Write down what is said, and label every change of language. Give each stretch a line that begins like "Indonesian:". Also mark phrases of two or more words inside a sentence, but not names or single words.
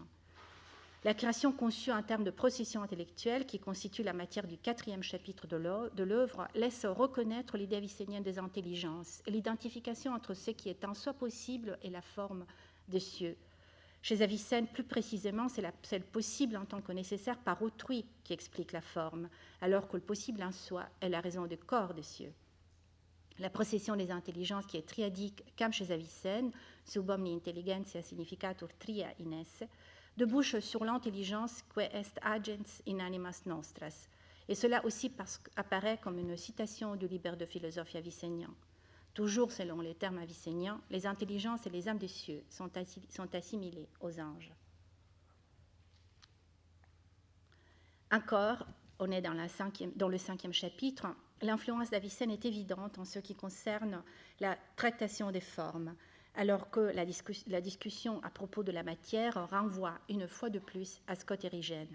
French: La création conçue en termes de procession intellectuelle, qui constitue la matière du 4e chapitre de l'œuvre, laisse reconnaître l'idée avicénienne des intelligences et l'identification entre ce qui est en soi possible et la forme des cieux. Chez Avicenne, plus précisément, c'est le possible en tant que nécessaire par autrui qui explique la forme, alors que le possible en soi est la raison du corps des cieux. La procession des intelligences qui est triadique, comme chez Avicenne,
Latin: sub omni intelligentia significatur tria in esse,
French: débouche sur l'intelligence
Latin: que est agens in animas nostras.
French: Et cela aussi apparaît comme une citation du Liber de philosophie avicénien. Toujours selon les termes avicéniens, les intelligences et les âmes des cieux sont assimilées aux anges. Encore, on est dans le 5e chapitre, l'influence d'Avicenne est évidente en ce qui concerne la tractation des formes, alors que la discussion à propos de la matière renvoie une fois de plus à Scott Érigène.